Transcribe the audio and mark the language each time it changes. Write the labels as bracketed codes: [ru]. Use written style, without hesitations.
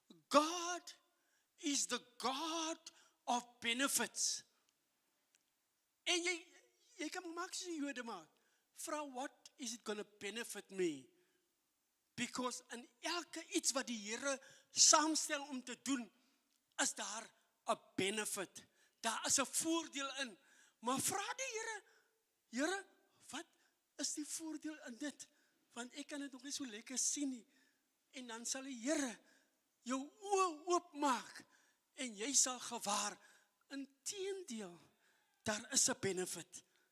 [en] God is the God of benefits. [af] En jy kan maak so die Jode maak. Vra, [en] what is it going to benefit me? Because [af] in elke iets wat die Here saamstel om te doen, is daar 'n benefit. Daar is 'n voordeel in. Maar vra die Here, Here, wat is die voordeel in dit? Want ek kan dit nog nie so lekker sien nie. En dan sal die Here jou oë oopmaak en jy sal gewaar, inteendeel, daar is 'n benefit.